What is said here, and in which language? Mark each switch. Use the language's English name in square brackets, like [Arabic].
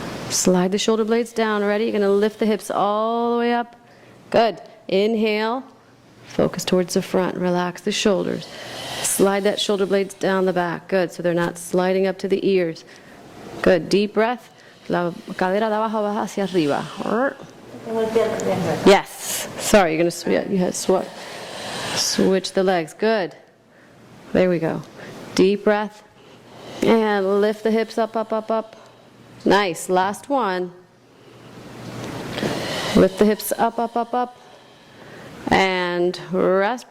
[English] Slide the shoulder blades down. Ready? You're going to lift the hips all the way up. Good. Inhale. Focus towards the front. Relax the shoulders. Slide that shoulder blades down the back. Good. So they're not sliding up to the ears. Good. Deep breath. [Spanish] La cadera de abajo va hacia arriba. [English] Yes. Sorry, you're going to you had switch the legs. Good. There we go. Deep breath. And lift the hips up, up, up, up. Nice. Last one. Lift the hips up, up, up, up. And rest.